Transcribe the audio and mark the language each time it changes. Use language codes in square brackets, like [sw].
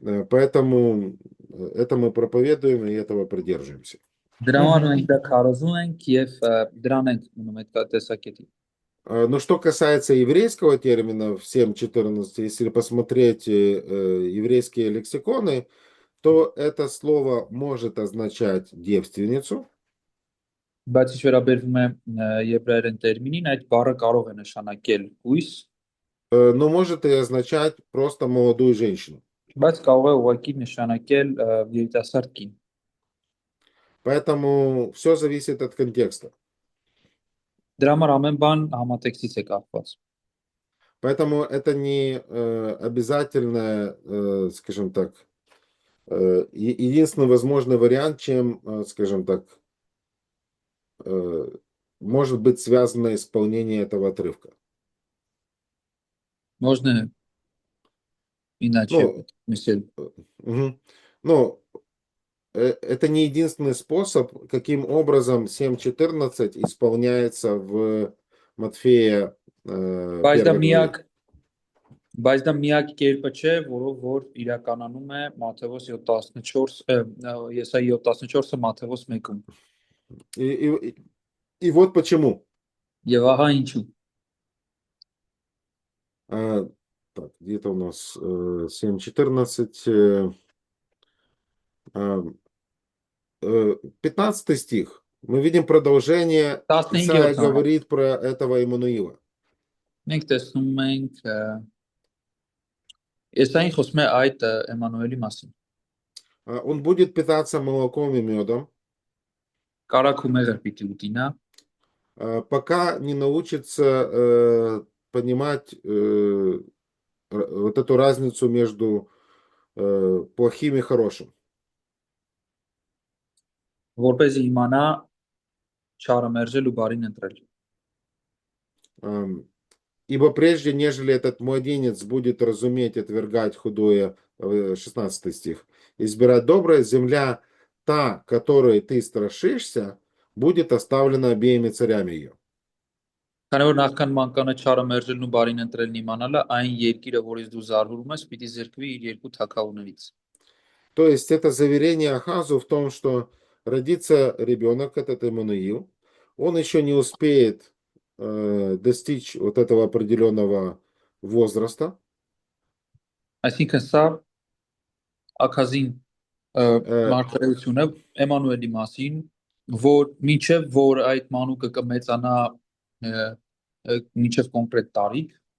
[ru] Поэтому это мы проповедуем и этого придерживаемся. [hy] Դրա համար մենք դա քարոզում ենք եւ դրան ենք մնում այդ տեսակետի։ [ru] Но что касается еврейского термина в 7:14, если посмотреть еврейские лексиконы, то это слово может означать девственницу. [hy] Բայց ինչ վերաբերվում է եբրայերեն տերմինին, այդ բառը կարող է նշանակել կույս, [ru] но может и означать просто молодую женщину. [hy] բայց կարող է ուղղակի նշանակել երիտասարդ կին։ [ru] Поэтому все зависит от контекста. [hy] Դրա համար ամեն բան համատեքստից է կախված։ [ru] Поэтому это не обязательно, скажем так, единственный возможный вариант, чем, скажем так, может быть связано исполнение этого отрывка. Можно иначе Ну, мысль. мгм. Ну, это не единственный способ, каким образом 7.14 исполняется в Матфея [hy] Բայց դա [ru] 1 главе. [hy] բայց դա միակ կերպը չէ, որով որ իրականանում է Մատթեոս 7:14, Եսայի 7:14-ը Մատթեոս 1-ում։ [ru] И вот почему. [hy] Եվ ահա ինչու։ [ru] Так, где-то у нас 7.14. 15 стих. Мы видим продолжение. [hy] 15-րդ [ru] Исаия [hy] համարը։ [ru] говорит про этого Иммануила. [hy] Մենք տեսնում ենք Եսային խոսում է այդ Էմանուելի մասին։ [ru] Он будет питаться молоком и медом, [hy] Կարագ ու մեղր պիտի ուտի նա, [ru] пока не научится понимать вот эту разницу между плохим и хорошим. [hy] որպեսզի իմանա չարը մերժել ու բարին ընտրել։ [ru] Ибо прежде, нежели этот младенец будет разуметь и отвергать худое, 16 стих, избирать доброе, земля та, которой ты страшишься, будет оставлена обеими царями ее. [hy] Քանի որ նախքան մանկանը չարը մերժելն ու բարին ընտրելն իմանալը, այն երկիրը, որից դու զարհուրում ես, պիտի զրկվի իր երկու թագավորներից։ [ru] То есть это заверение Ахазу в том, что родится ребенок, этот Иммануил, он еще не успеет достичь вот этого определенного возраста. [hy] Այսինքն սա ակազին մարգարեությունը Էմանուելի մասին, որ մինչև որ այդ մանուկը կմեծանա մինչև կոնկրետ տարիք,